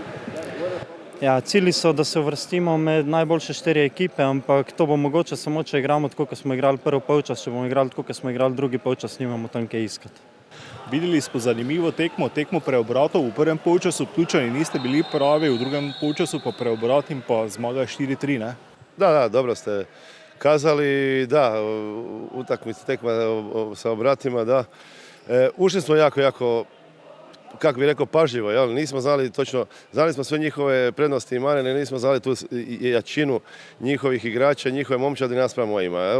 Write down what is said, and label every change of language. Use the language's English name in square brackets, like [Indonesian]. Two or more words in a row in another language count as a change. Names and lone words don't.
[Slovenian] Ja, cilji so, da se uvrstimo med najboljše 4 ekipe, ampak to bo mogoče samo, če igramo tako, kot smo igrali prvi polčas. Če bomo igrali tako, kot smo igrali drugi polčas, nimamo tam kaj iskati. Videli smo zanimivo tekmo preobratov. V prvem polčasu Ptujčani niste bili pravi, v drugem polčasu pa preobrat in pa zmaga 4-3, ne? [Croatian] Da, dobro ste kazali, da, utakmica tekma sa obratima, da. Ušli smo jako, kako bi rekao, pažljivo, jel? Nismo znali točno, znali smo sve njihove prednosti i mane, nismo znali tu jačinu njihovih igrača, njihove momčadi naspram mojima, jel?